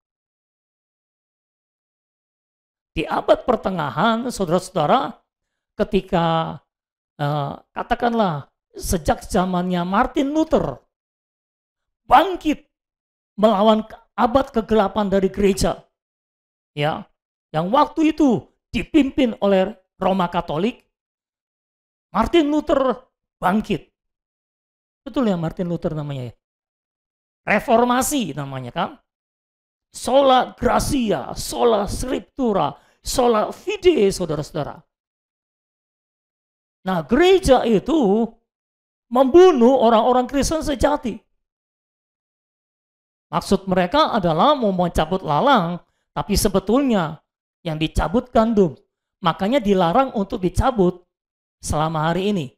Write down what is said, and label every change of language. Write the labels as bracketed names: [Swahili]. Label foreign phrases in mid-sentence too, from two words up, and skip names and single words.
[Indonesian] Di abad pertengahan, saudara-saudara, ketika katakanlah sejak zamannya Martin Luther bangkit melawan abad kegelapan dari gereja, ya, yang waktu itu dipimpin oleh Roma Katolik, Martin Luther bangkit. Betul ya Martin Luther namanya ya? Reformasi namanya kan? [Latin] Sola Gracia, sola Scriptura, sola fide, [Indonesian] saudara-saudara. Nah, gereja itu membunuh orang-orang Kristen sejati. Maksud mereka adalah mau mencabut lalang, tapi sebetulnya yang dicabut gandum. Makanya dilarang untuk dicabut selama hari ini.